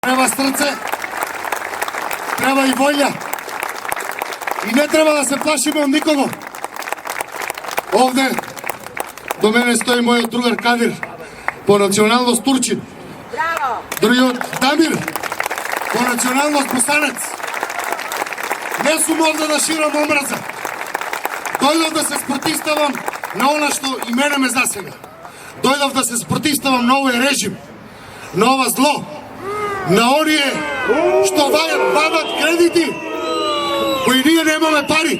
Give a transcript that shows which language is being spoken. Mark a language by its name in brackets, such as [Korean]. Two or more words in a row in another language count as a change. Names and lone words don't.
[Serbian] Treba srce, treba i volja. I ne treba da se plašimo od nikogo. Ovde do mene stoji moj drugar Kadir, po nacionalnost Turčin. [Macedonian] Другиот Дамир, по националност Босанец. Не сум овде да ширам омраза. Дојдов да се спротивставам на она што и мене ме засега. Дојдов да се спротивставам на овој режим, на ова зло, на оние што вадат кредити, кои ние немаме пари.